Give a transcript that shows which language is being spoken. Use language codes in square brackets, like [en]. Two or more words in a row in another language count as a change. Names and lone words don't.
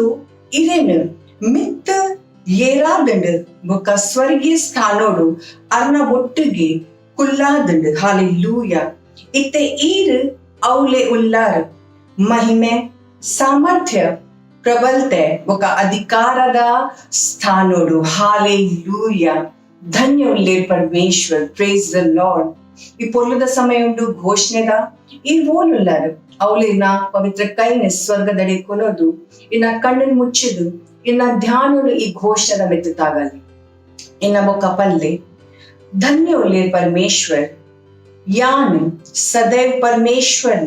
[tcy] ಇರೇನು ಮಿತ್ತ ಏರಾದಂಡು ಬೊಕ್ಕ ಸ್ವರ್ಗೀಯ ಸ್ಥಾನೋಡು ಅರ್ನ ಒಟ್ಟಿಗೆ ಕುಲ್ಲಾದಂಡು ಹಾಲೆಲೂಯ ಇತ್ತೆ ಈರ್ ಔಲೆ ಉಲ್ಲಾರ್ ಮಹಿಮೆ ಸಾಮರ್ಥ್ಯ ಪ್ರಬಲತೆ ಬೊಕ್ಕ ಅಧಿಕಾರದ ಸ್ಥಾನೋಡು ಹಾಲೆಲೂಯ ಧನ್ಯ ಉಲ್ಲೇರ್ ಪರಮೇಶ್ವರ್ [en] praise the Lord [tcy] ಈ ಪೊಲ್ಲದ ಸಮಯ ಉಂಡು ಘೋಷಣೆದ ಈ ಓಲುಲ್ಲಾರು ಅವಳಿನ ಪವಿತ್ರ ಕೈನ ಸ್ವರ್ಗದಡಿ ಕೊನೋದು ಇನ್ನ ಕಣ್ಣನ್ ಮುಚ್ಚಿದು ಇನ್ನ ಧ್ಯಾನೋಡು ಈ ಘೋಷಣದ ಮೆತ್ತುತ್ತಾಗಲಿ ಇನ್ನ ಬೊಕ್ಕ ಪಲ್ಲೆ ಧನ್ಯ ಉಲ್ಲೇರ್ ಪರಮೇಶ್ವರ್ ಯಾನ್ ಸದೈವ್ ಪರಮೇಶ್ವರ್ನ